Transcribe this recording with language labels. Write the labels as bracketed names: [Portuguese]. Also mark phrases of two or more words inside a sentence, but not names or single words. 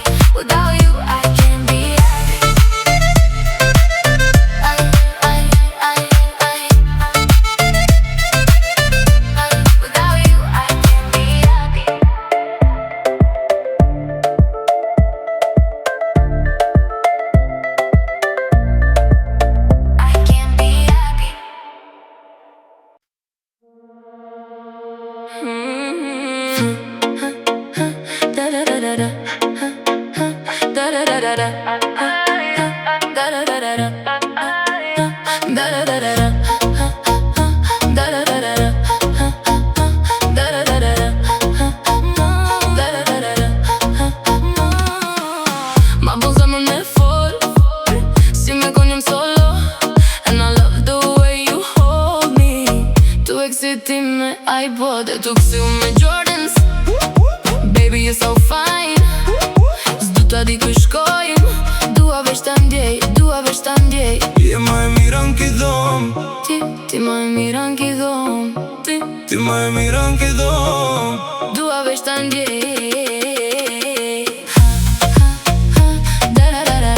[English] Without you, I can't be happy. Without you, I can't be happy. I can't be happy. Da da da da da. Da da da da da. Da da da da da. Da da da da da. Da da da da da. Da da da da da. Da da da da da. [Albanian] Ma bon zemër me fol, si me kon jem solo. [English] And I love the way you hold me. [Albanian] Tu exciti me iPod e tu kësiu me Jordans. [English] Baby, you're so fine. [Albanian] S'du ta di ku shkojmë. Dua veç ta ndjej, dua veç ta ndjej. Je ma e mira n'ki dhom. Ti ma e mira n'ki dhom. Ti ma e mira n'ki dhom. Dua veç ta ndjej. Da da da da.